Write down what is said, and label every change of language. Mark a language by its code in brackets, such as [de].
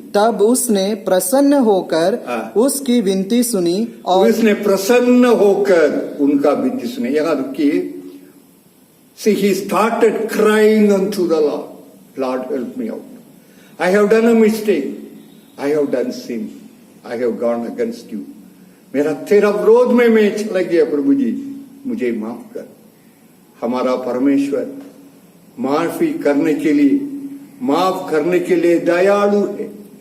[hi] तब उसने प्रसन्न होकर उसकी विनती सुनी और उसने प्रसन्न होकर उनका विनती सुनी। यहाँ रुकिए। [en] See, he started crying unto the Lord. Lord, help me out. I have done a mistake. I have done sin. I have gone against you. [hi] मेरा तेरा विरोध में मैं चला गया प्रभु जी। मुझे माफ कर। हमारा परमेश्वर माफी करने के लिए, माफ करने के लिए दयालु है।